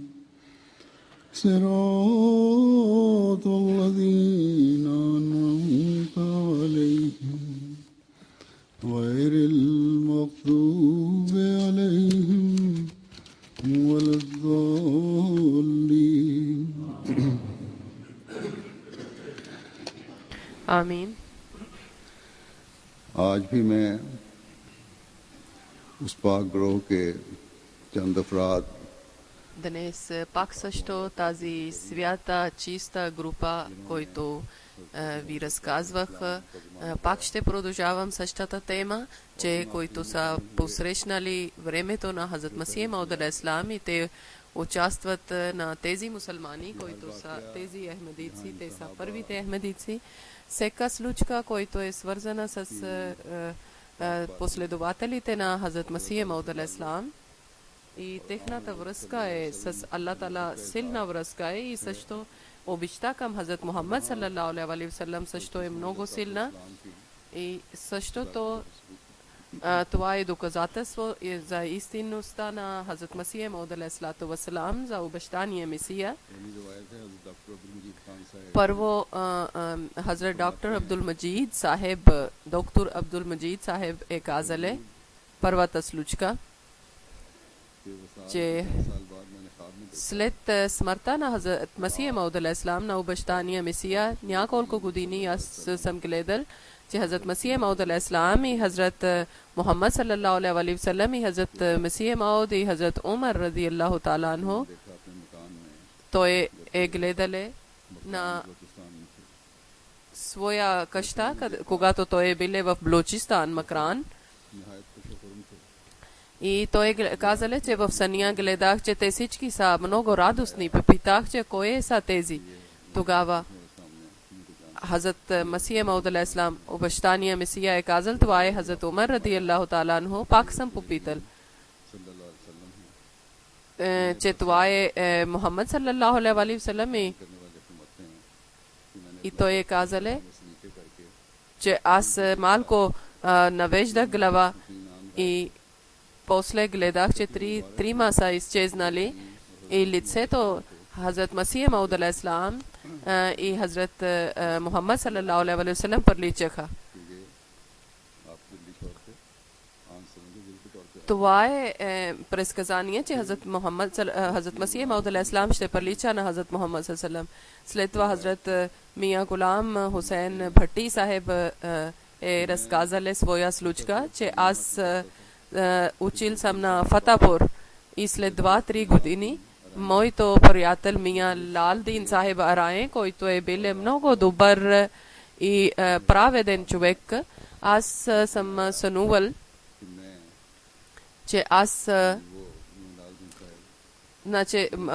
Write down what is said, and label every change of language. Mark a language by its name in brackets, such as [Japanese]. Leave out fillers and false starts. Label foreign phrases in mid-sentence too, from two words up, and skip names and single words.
[Arabic] صراط الذين أنعمت عليهم غير المغضوب عليهم ولا الضالين. आमीन। [Urdu] آج بھی میں اس پاک گروہ کے چند افراد [Bulgarian] Dnes pak също тази свята, чиста група, който ви разказвах, пак ще продължавам същата тема, че които са посрещнали времето на Хазрат Масих Мауд алейхиссалам и те участват на тези мусулмани, които са тези ахмедици, те са първите ахмедици. Всека случка, който е свързана с последователите на Хазрат Масих Мауд алейхиссалам, и техната връзка е с Аллах Таала, силна връзка е, и също обичта към Хазрат Мухаммад [Arabic] صلى الله عليه وسلم [Bulgarian] също е много силна, и същото това е доказателство за истинността на Хазрат Масих Мауд [Arabic] عليه الصلاة والسلام, [Bulgarian] за обещания Месия. Първо Хазрат доктор Абдул Маджид Сахеб е казали първата случка, че след смъртта на Хазрат Масих Мауд алейхиссалам, на обещания Месия, няколко години аз съм гледал, че Хазрат Масих Мауд алейхиссалам и Хазрат Мухаммад [Arabic] صلى الله عليه وسلم [Bulgarian] и Хазрат Масих Мауд и Хазрат Умар [Arabic] رضي الله تعالى عنه, [Bulgarian] той е гледале на своя къща, когато той е биле в Блочистан, Макран. И той казале, че в съня гледах, че те всички са много радостни. Попитах, че кое са тези. Тогава Хазрат Масих Мауд алейхиссалам, обещания Месия, е казал, това е Хазрат Умар [Arabic] رضي الله تعالى عنه. [Bulgarian] Пак съм попитал, че това е Мухаммад [Arabic] صلى الله عليه وسلم, [Bulgarian] и той е казале, че аз малко навеждах глава и после гледах, че трима са изчезнали, и лицето Хазрат Масих Мауд алейхиссалам и Хазрат Мухаммад [Arabic] صلى الله عليه وسلم [Bulgarian] приличаха. Това е предсказание, че Хазрат Масих Мауд алейхиссалам ще прилича на Хазрат Мухаммад [Arabic] صلى الله عليه وسلم. [Bulgarian] След това Хазрат Мия Гулам Хусейн Бхатти Сахеб е разказали своя случка, че аз учил съм на Фатапур, и след 2-3 години моето приятел Мия Лалдин Сахеб Арае, който е бил много добър и праведен човек, аз съм сънувал, че аз значи